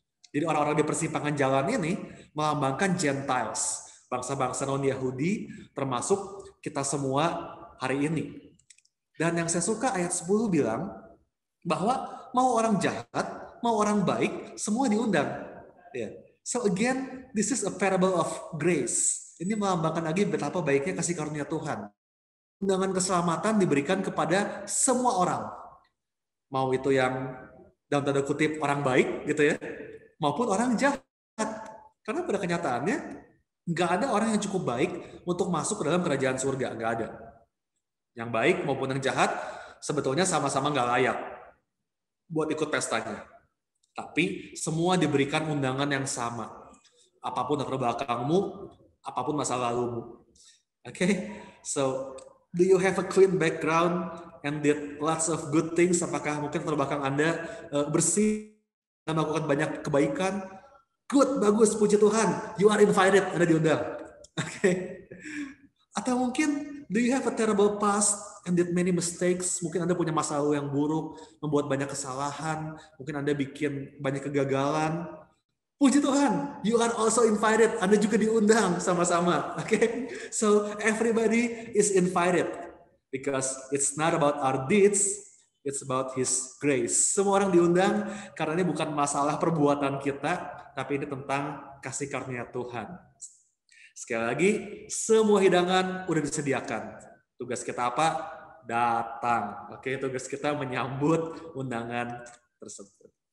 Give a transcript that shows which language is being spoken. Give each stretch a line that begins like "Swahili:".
Indonesian: Jadi orang-orang di persimpangan jalan ini melambangkan Gentiles, bangsa-bangsa non-Yahudi, termasuk kita semua hari ini. Dan yang saya suka ayat 10 bilang bahwa mau orang jahat, mau orang baik, semua diundang.
English: So again, this is a parable of grace.
Indonesian: Ini melambangkan lagi betapa baiknya kasih karunia Tuhan. Undangan keselamatan diberikan kepada semua orang. Mau itu yang dalam tanda kutip orang baik gitu ya, maupun orang jahat. Karena pada kenyataannya nggak ada orang yang cukup baik untuk masuk ke dalam kerajaan surga, nggak ada. Yang baik maupun yang jahat sebetulnya sama-sama nggak layak buat ikut pestanya. Tapi semua diberikan undangan yang sama. Apapun latar belakangmu, apapun masa lalumu.
English: Oke, so do you have a clean background and did lots of good things?
Indonesian: Apakah mungkin latar belakang Anda bersih dan melakukan banyak kebaikan? Good, bagus, puji Tuhan.
English: You are invited,
Indonesian: Anda diundang. Oke. Atau mungkin
English: do you have a terrible past and did many mistakes?
Indonesian: Mungkin Anda punya masa lalu yang buruk, membuat banyak kesalahan, mungkin Anda bikin banyak kegagalan. Puji Tuhan,
English: you are also invited.
Indonesian: Anda juga diundang sama-sama.
English: Okay? So everybody is invited because it's not about our deeds, it's about His grace.
Indonesian: Semua orang diundang karena ini bukan masalah perbuatan kita, tapi ini tentang kasih karunia Tuhan. Sekali lagi, semua hidangan udah disediakan. Tugas kita apa? Datang. Oke, tugas kita menyambut undangan tersebut.